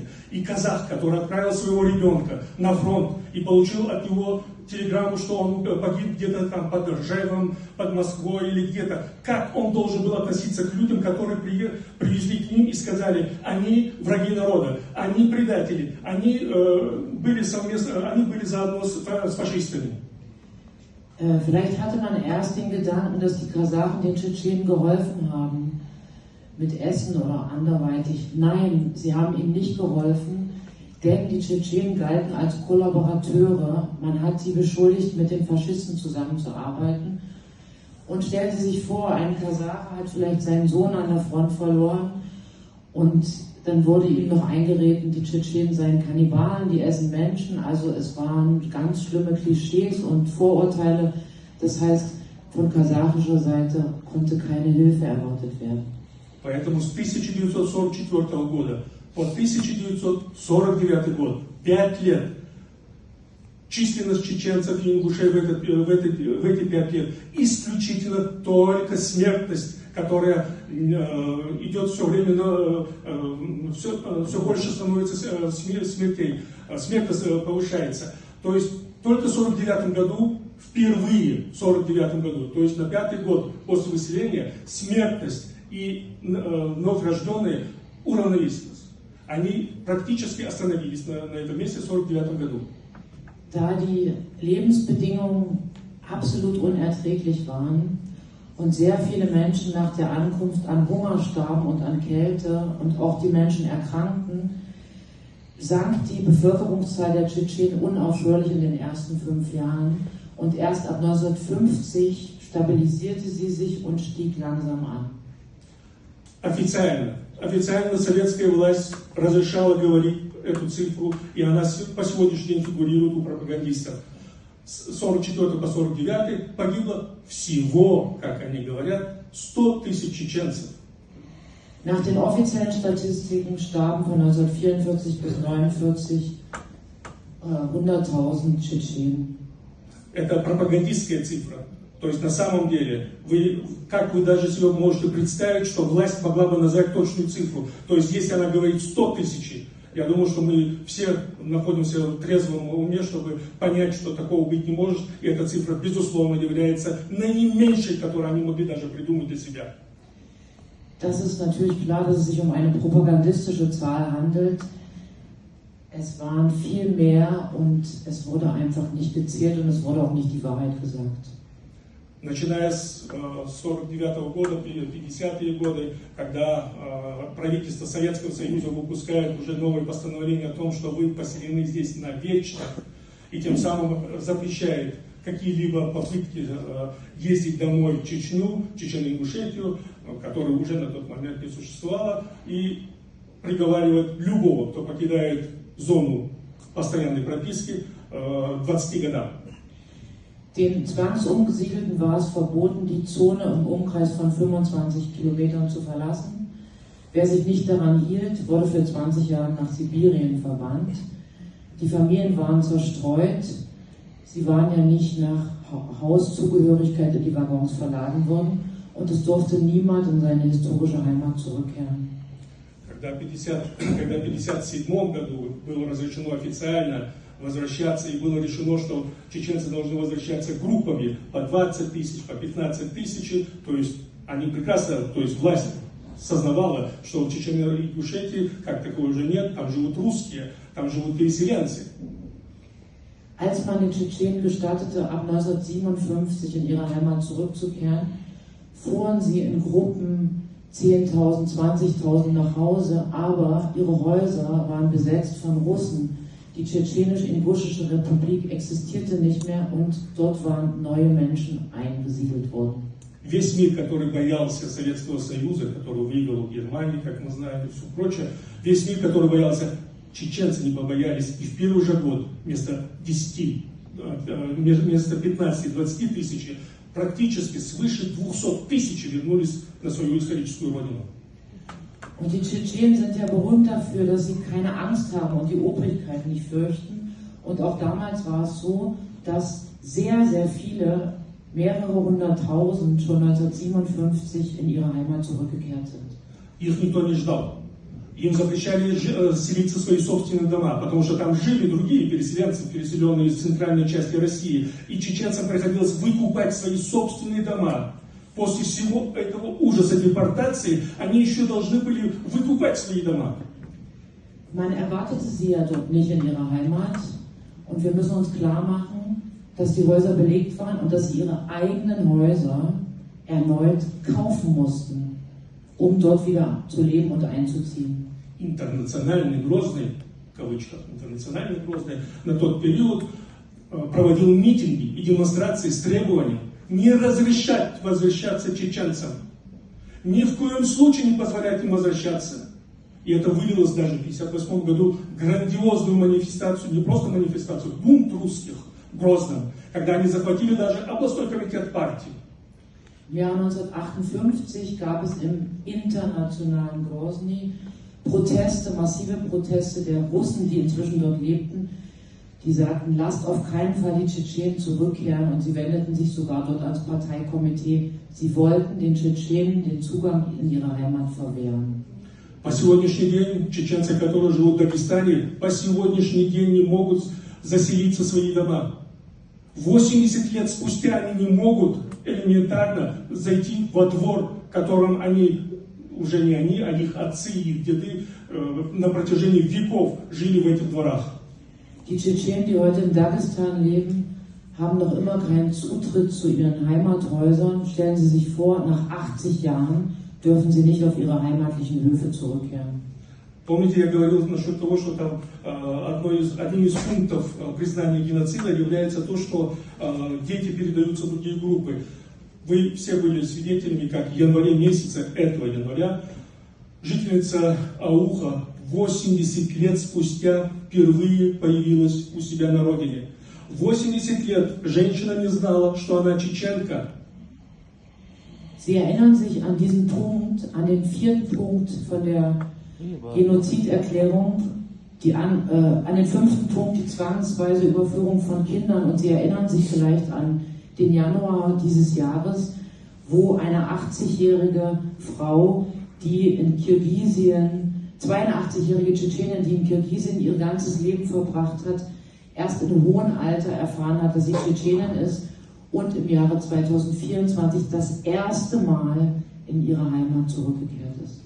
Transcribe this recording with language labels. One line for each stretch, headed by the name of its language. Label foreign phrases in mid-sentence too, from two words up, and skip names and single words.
Russian: И казах, который отправил своего ребенка на фронт и получил от него телеграмму, что он погиб где-то там под Ржевом, под Москвой или где-то. Как он должен был относиться к людям, которые привезли к ним и сказали, они враги народа, они предатели, они были заодно с фашистами.
German: Vielleicht hatte man erst den Gedanken, dass die Kasachen den Tschetschenen geholfen haben, mit Essen oder anderweitig. Nein, sie haben ihnen nicht geholfen, denn die Tschetschenen galten als Kollaborateure. Man hat sie beschuldigt, mit den Faschisten zusammenzuarbeiten. Und stellen Sie sich vor, ein Kasach hat vielleicht seinen Sohn an der Front verloren und Dann wurde ihm noch eingeredet, die Tschetschenen seien Kannibalen, die essen Menschen. Also es waren ganz schlimme Klischees und Vorurteile. Das heißt, von kasachischer Seite konnte keine Hilfe erwartet werden.
Russian: Поэтому с 1944 года по 1949 год, 5 лет, численность чеченцев и ингушей в эти 5 лет исключительно только смертность, которая идет все время, все больше становится смертей, смертность повышается. То есть только в 1949 году, впервые в 1949 году, то есть на 5-й год после выселения, смертность и вновь рожденные уравновесились. Они практически остановились на этом месте в 1949 году.
German: Da die Lebensbedingungen absolut unerträglich waren und sehr viele Menschen nach der Ankunft an Hunger starben und an Kälte und auch die Menschen erkrankten, sank die Bevölkerungszahl der Tschetschenen unaufhörlich in den ersten 5 Jahren und erst ab 1950 stabilisierte sie sich und stieg langsam an.
Russian: Официально советская власть разрешала говорить эту цифру, и она по сегодняшний день фигурирует у пропагандистов. С 44 по 49 pogiblo всего, как они говорят, 100 тысяч чеченцев.
German: Nach den offiziellen Statistiken starben von 1944 bis 1949 100.000 Tschetschenen.
Russian: Это пропагандистская цифра. То есть на самом деле, как вы даже себе можете представить, что власть могла бы назвать точную цифру. То есть если она говорит 100 тысяч, я думаю, что мы все находимся в трезвом уме, чтобы понять, что такого быть не может. И эта цифра, безусловно, является наименьшей, которую они могли даже придумать для себя.
German: Das ist natürlich klar, dass es sich um eine propagandistische Zahl handelt. Es waren viel mehr und es wurde einfach nicht gezählt und es wurde auch nicht die Wahrheit gesagt.
Russian: Начиная с 1949 года, 50-е годы, когда правительство Советского Союза выпускает уже новое постановление о том, что вы поселены здесь навечно, и тем самым запрещает какие-либо попытки ездить домой в Чечню, Чечено-Ингушетию, которая уже на тот момент не существовала, и приговаривает любого, кто покидает зону постоянной прописки, 20 годам.
German: Den Zwangsumgesiedelten war es verboten, die Zone im Umkreis von 25 Kilometern zu verlassen. Wer sich nicht daran hielt, wurde für 20 Jahre nach Sibirien verbannt. Die Familien waren zerstreut. Sie waren ja nicht nach Hauszugehörigkeit in die Waggons verladen worden und es durfte niemand in seine historische Heimat zurückkehren.
Russian: Когда в 1957 году было разрешено официально возвращаться, и было решено, что чеченцы должны возвращаться группами по 20 тысяч, по 15 тысяч, то есть они прекрасно, то есть власть сознавала, что в Чечено-Ингушетии как такого уже нет, там живут русские, там живут переселенцы.
German: Als man den Tschetschenen gestattete, ab 1957 in ihre Heimat zurückzukehren, fuhren sie in Gruppen 10.000, 20.000 nach Hause, aber ihre Häuser waren besetzt von Russen. Die Tschetschenisch-Inguschische Republik existierte nicht mehr und dort waren neue Menschen eingesiedelt worden.
Russian: Весь мир, который боялся Советского Союза, который выиграл Германию, как мы знаем, и все прочее, весь мир, который боялся, чеченцы не побоялись, и в первый же год вместо 15-20 тысяч, практически свыше 200 тысяч вернулись на свою историческую родину.
German: Und die Tschetschenen sind ja berühmt dafür, dass sie keine Angst haben und die Obrigkeit nicht fürchten. Und auch damals war es so, dass sehr, sehr viele, mehrere 100.000 schon 1957 in ihre Heimat zurückgekehrt sind.
Russian: Их никто не ждал. Им запрещали селиться в свои собственные дома, потому что там жили другие переселенцы, переселенные из центральной части России. И чеченцам приходилось выкупать свои собственные дома. После всего этого ужаса депортации, они еще должны были выкупать свои дома.
German: Man erwartete sie ja dort nicht in ihrer Heimat. Und wir müssen uns klar machen, dass die Häuser belegt waren und dass sie ihre eigenen Häuser erneut kaufen mussten, um dort wieder zu leben und einzuziehen.
Russian: Интернациональный Грозный, в кавычках, интернациональный Грозный, на тот период проводил митинги и демонстрации с требованием не разрешать возвращаться чеченцам. Ни в коем случае не позволять им возвращаться. И это вылилось даже в 1958 году в грандиозную манифестацию, не просто манифестацию, бунт русских в Грозном, когда они захватили даже областной комитет партии.
German: Im Jahr 1958 gab es im internationalen Grozny Proteste, massive Proteste der Russen, die inzwischen dort lebten, die sagten, lasst auf keinen Fall die Tschetschenen zurückkehren, und sie wendeten sich sogar dort ans Parteikomitee. Sie wollten den Tschetschenen den Zugang in ihre Heimat verwehren.
Russian: По сегодняшний день чеченцы, которые живут в Дагестане, по сегодняшний день не могут заселиться в свои дома. 80 лет спустя они не могут элементарно зайти во двор, в котором они, уже не они, а их отцы и их деды на протяжении веков жили в этих дворах.
German: Die Tschetschenen, die heute in Dagestan leben, haben noch immer keinen Zutritt zu ihren Heimathäusern. Stellen Sie sich vor, nach 80 Jahren dürfen sie nicht auf ihre heimatlichen Höfe zurückkehren.
Russian: Помните, я говорил насчет того, что там одним из пунктов признания геноцида является то, что дети передаются в другие группы. Вы все были свидетелями, как в январе месяце, этого января, жительница Ауха 80 лет спустя впервые появилась у себя на родине. 80 лет женщина не знала, что она чеченка.
German: Sie erinnern sich an diesen Punkt, an den 4. Punkt von der Genoziderklärung, an den 5. Punkt, die zwangsweise Überführung von Kindern, und Sie erinnern sich vielleicht an den Januar dieses Jahres, wo eine 80-jährige Frau, die in Kirgisien, 82-jährige Tschetschenin, die in Kirgisien ihr ganzes Leben verbracht hat, erst in hohem Alter erfahren hat, dass sie Tschetschenin ist und im Jahre 2024 das erste Mal in ihre Heimat zurückgekehrt ist.